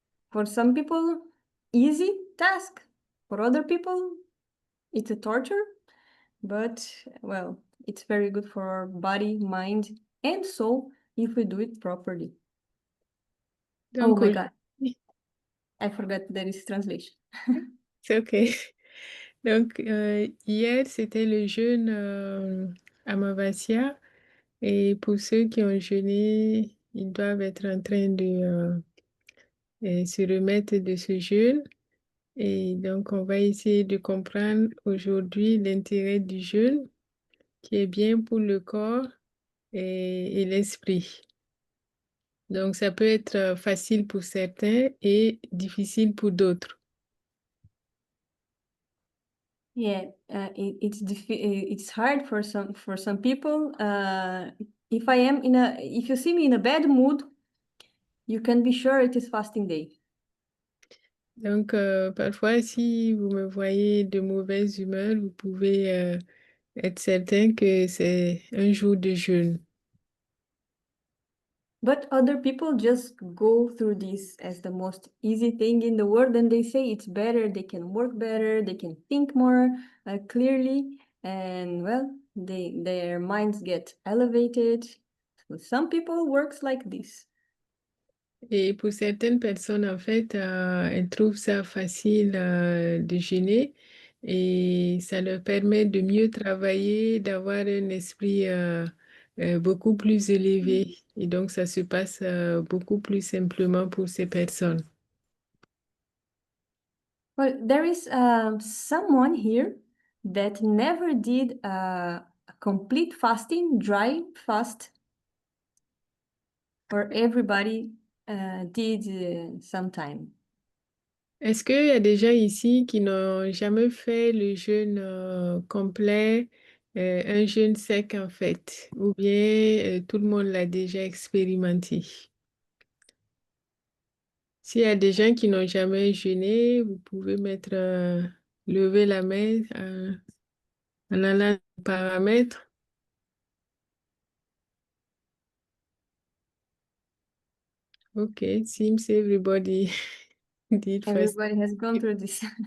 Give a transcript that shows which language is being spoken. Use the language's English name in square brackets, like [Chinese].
[English] For some people, easy task. For other people, it's a torture. But well, it's very good for our body, mind, and soul if we do it properly. Oh [French] Donc, [English] my God, I forgot there is translation. [French] c'est OK. Donc, hier, c'était le jeûne Amavasya. Et pour ceux qui ont jeûné, ils doivent être en train de se remettre de ce jeûne. Et donc, on va essayer de comprendre aujourd'hui l'intérêt du jeûne, qui est bien pour le corps et l'esprit. Donc, ça peut être facile pour certains et difficile pour d'autres. [English] Yeah, it's hard for some people. If you see me in a bad mood, you can be sure it is fasting day. [French] Donc, parfois, si vous me voyez de mauvaise humeur, vous pouvez être certain que c'est un jour de jeûne. [English] But other people just go through this as the most easy thing in the world, and they say it's better, they can work better, they can think more clearly, and well, their minds get elevated. So some people works like this. [French] Et pour certaines personnes, en fait, elles trouvent ça facile de gêner et ça leur permet de mieux travailler, d'avoir un esprit beaucoup plus élevé. Et donc, ça se passe beaucoup plus simplement pour ces personnes. [English] Well, there is someone here that never did a complete fasting, dry fast, or everybody did sometime. [French] Est-ce qu'il y a des gens ici qui n'ont jamais fait le jeûne complet, un jeûne sec en fait, ou bien tout le monde l'a déjà expérimenté? S'il y a des gens qui n'ont jamais jeûné, vous pouvez lever la main en allant aux paramètres. [English] Okay, seems everybody did first. Everybody has gone through this.